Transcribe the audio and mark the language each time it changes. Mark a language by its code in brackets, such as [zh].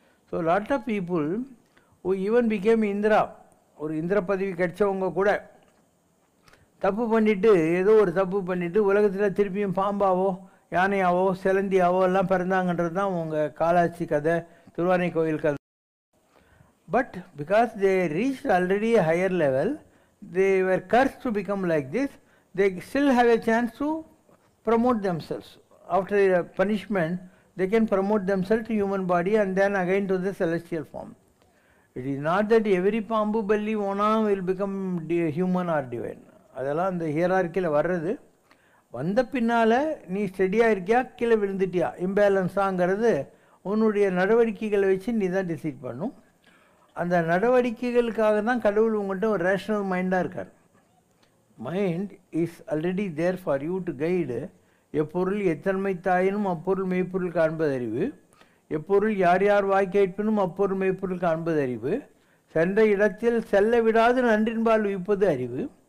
[en] so lot of people who even became [ta] Indira, ஒரு இந்திர பதவி கிடைச்சவங்க கூட தப்பு பண்ணிவிட்டு, ஏதோ ஒரு தப்பு பண்ணிவிட்டு உலகத்தில் திருப்பியும் பாம்பாவோ யானையாவோ சிலந்தியாவோ எல்லாம் பிறந்தாங்கன்றது தான் உங்கள் காலாட்சி கதை, திருவானை கோயில் கதை. [en] But because they reach already a higher level, they were cursed to become like this, they still have a chance to promote themselves. After a punishment, they can promote themselves to human body and then again to the celestial form. It is not that every Pambu Belli Ona will become human or divine. [ta] அதெல்லாம் அந்த ஹியரார்க்கியில் வர்றது. வந்த பின்னால் நீ ஸ்டெடியாக இருக்கியா கீழே விழுந்துட்டியா இம்பேலன்ஸாங்கிறது உன்னுடைய நடவடிக்கைகளை வச்சு நீ தான் டிசைட் பண்ணும். அந்த நடவடிக்கைகளுக்காக தான் கடவுள் உங்கள்கிட்ட ஒரு ரேஷனல் மைண்டாக இருக்கார். [en] Mind is already there for you to guide. [ta] எப்பொருள் எத்தன்மை தாயினும் அப்பொருள் மெய்ப்பொருள் காண்பது அறிவு, எப்பொருள் யார் யார் வாய் கேட்பினும் அப்பொருள் மெய்ப்பொருள் காண்பது அறிவு, சென்ற இடத்தில் செல்ல விடாது நன்றின்பால் உயிப்பது அறிவு.